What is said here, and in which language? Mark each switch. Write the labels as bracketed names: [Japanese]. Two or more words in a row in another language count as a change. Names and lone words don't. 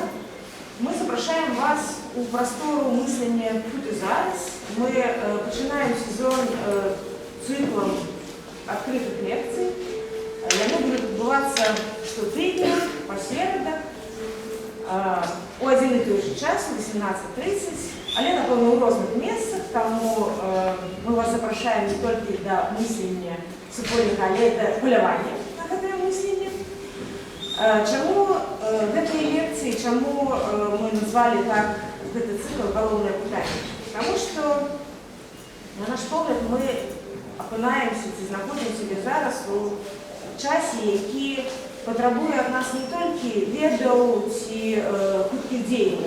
[Belarusian] Мы запрашаем вас у прастору мыслення тут і зараз. Мы пачынаем сезон цыклам адкрытых лекцый. Яны будуць адбывацца штотыдня, па серадах, у один і той же час, у 18:30, але, напевно, у розных месцах, тому мы вас запрашаем не толькі да мыслення супольнага, але да палявання на гэтае мысленне. Чаму гэтыя лекцыі, чаму мы назвалі так гэты цикл «Галоўнае пытанне»? Таму што, на наш погляд, мы апынаемся ці знаходзім сябе зараз у часе, які патрабуе ад нас не толькі ведаў ці хуткіх дзеянняў.